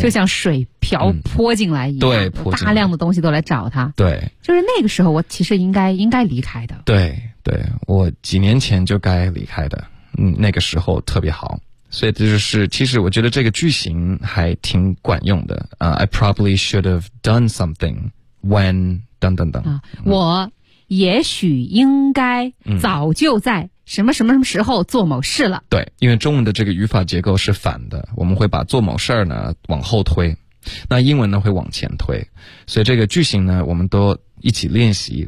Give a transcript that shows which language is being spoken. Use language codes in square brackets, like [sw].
[zh] 就像水泼进来一样。对，大量的东西都来找他。对。就是那个时候我其实应该离开的。对对，我几年前就该离开的。那个时候特别好。所以这就是其实我觉得这个句型还挺管用的。 [en] I probably should have done something when, [zh] 等等等。我也许应该早就在什么什么什么时候做某事了。对，因为中文的这个语法结构是反的，我们会把做某事呢往后推，那英文呢会往前推，所以这个句型呢我们都一起练习。